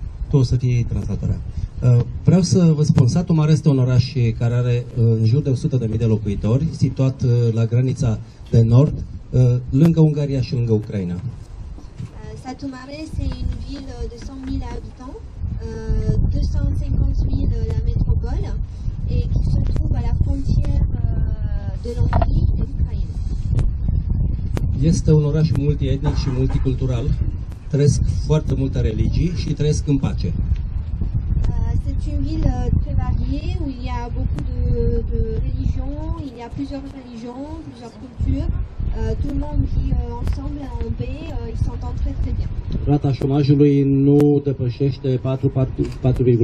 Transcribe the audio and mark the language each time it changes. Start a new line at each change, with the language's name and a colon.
Romanian: Tu o să fie translatoarea. Vreau să vă spun, Satu Mare este un oraș care are în jur de 100.000 de locuitori, situat la granița de nord, lângă Ungaria și lângă Ucraina.
French: Satu Mare, c'est une ville de 100 000 habitants, 250 000 la métropole, et qui se trouve à la frontière de l'Hongrie et de l'Ukraine.
Romanian: Este un oraș multietnic și multicultural, trăiesc foarte multe religii și trăiesc în pace.
French: C'est une ville très variée où il y a beaucoup de religions, il y a plusieurs religions, plusieurs cultures. Tout le monde vit ensemble en paix, ils s'entendent très très bien.
Romanian: Rata șomajului nu depășește 4,5%.